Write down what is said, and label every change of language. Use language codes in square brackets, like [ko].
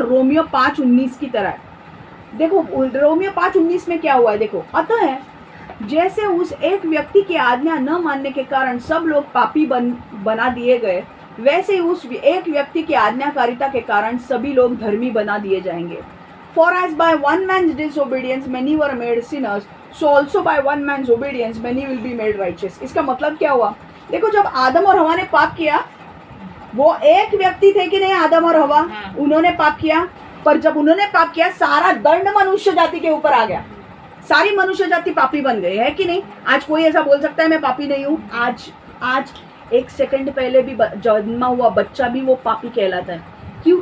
[hi] Romeo 5:19 की तरह है। देखो रोमियो 5:19 में क्या हुआ है, देखो, अतः है जैसे उस एक व्यक्ति की आज्ञा न मानने के कारण सब लोग पापी बना दिए गए, वैसे ही उस एक व्यक्ति की आज्ञाकारिता के कारण सभी लोग धर्मी बना दिए जाएंगे। [en] For as by one man's disobedience many were made sinners, so also by one man's obedience many will be made righteous। [hi] इसका मतलब क्या हुआ? देखो जब आदम और हवा ने पाप किया, वो एक व्यक्ति थे कि नहीं, आदम और हवा, उन्होंने पाप किया, पर जब उन्होंने पाप किया सारा दंड मनुष्य जाति के ऊपर आ गया, सारी मनुष्य जाति पापी बन गई, है कि नहीं? आज कोई ऐसा बोल सकता है मैं पापी नहीं हूँ? आज 1 सेकंड पहले भी जन्मा हुआ बच्चा भी वो पापी कहलाता है। क्यों?